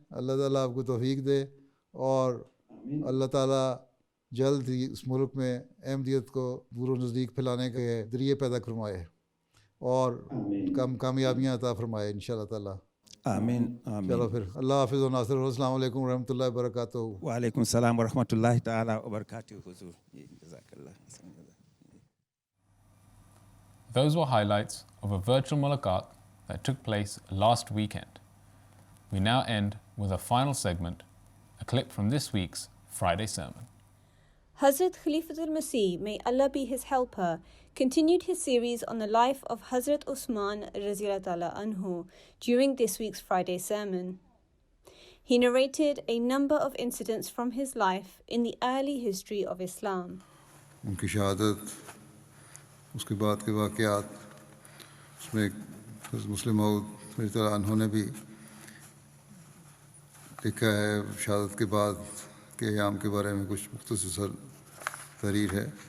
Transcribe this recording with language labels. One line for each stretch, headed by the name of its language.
Urdu: اللہ تعالیٰ آپ کو توفیق دے اور اللہ تعالیٰ جلد ہی اس ملک میں احمدیت کو دور و نزدیک پھیلانے کے ذریعے پیدا فرمائے اور کامیابیاں عطا فرمائے انشاءاللہ تعالیٰ. آمین آمین. چلو پھر اللہ حافظ و ناصر. السلام علیکم ورحمۃ اللہ وبرکاتہ. وعلیکم السلام ورحمۃ اللہ تعالیٰ وبرکاتہ. حضور جزاک اللہ.
English: Those were highlights of a virtual mulaqat that took place last weekend. We now end with a final segment, a clip from this week's Friday sermon. Hazrat Khalifatul Masih, may Allah be his helper, continued his series on the life of Hazrat Usman Raziyallahu Ta'ala Anhu during this week's Friday sermon. He narrated a number of incidents from his life in the early history of Islam.
Urdu: ان کی شہادت، اس کے بعد کے واقعات، اس میں حضرت مسلم موعود رضی اللہ عنہ نے بھی لکھا ہے شہادت کے بعد کے ایام کے بارے میں کچھ مختصر تحریر ہے.